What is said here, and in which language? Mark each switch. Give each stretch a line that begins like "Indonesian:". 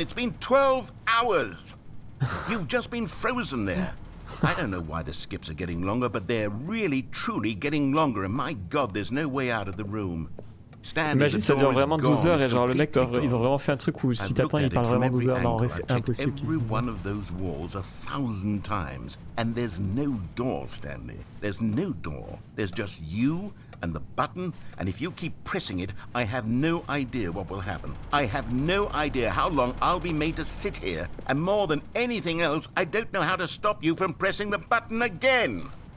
English: It's been 12 hours. You've just been frozen there. I don't know why the skips are getting longer, but they're really, truly getting longer, and my God, there's no way out of the room.
French: Imagine ça dure vraiment 12 heures et genre le mec, ils ont vraiment fait un truc où si t'attends il parle vraiment 12 heures, non en vrai c'est impossible.
English: Every one of those walls 1,000 times and there's no door, Stanley. There's no door. There's just you and the button, and if you keep pressing it, I have no idea what will happen. I have no idea how long I'll be made to sit here, and more than anything else, I don't know how to stop you from pressing the button again.